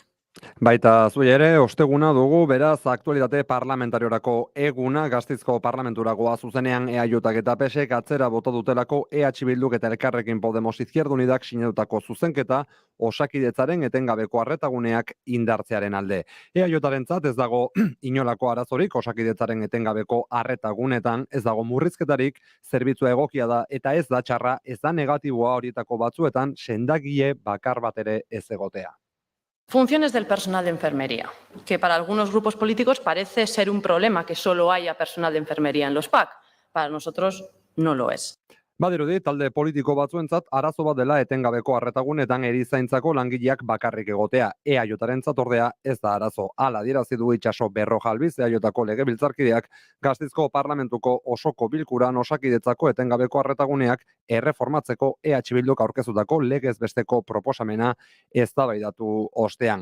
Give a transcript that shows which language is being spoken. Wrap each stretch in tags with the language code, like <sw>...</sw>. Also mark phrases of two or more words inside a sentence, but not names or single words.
<eu>Baita zui ere, osteguna dugu, beraz, aktualitate parlamentariorako eguna, Gasteizko parlamenturagoa zuzenean EAJak eta PSek atzera bota dutelako EH Bilduk eta Elkarrekin Podemos Izquierda Unidak sinatutako zuzenketa Osakidetzaren etengabeko arretaguneak indartzearen alde. EAJarentzat ez dago inolako arazorik Osakidetzaren etengabeko arretagunetan, ez dago murrizketarik, zerbitzua egokia da eta ez da txarra, ez da negatiboa horietako batzuetan sendagile bakar bat ere ez egotea.</eu> <es>Funciones del personal de enfermería, que para algunos grupos políticos parece ser un problema que solo haya personal de enfermería en los PAC. Para nosotros no lo es.</es> <eu>Badirudi, talde politiko batzuentzat arazo bat dela etengabeko arretagunetan erizaintzako langileak bakarrik egotea. EAJarentzat ordea ez da arazo. Hala adierazi du Itxaso Berrojalbiz EAJako legebiltzarkideak Gasteizko parlamentuko osoko bilkuran Osakidetzako etengabeko arretaguneak erreformatzeko EH Bilduk aurkezutako legez besteko proposamena eztabaidatu ostean.</eu>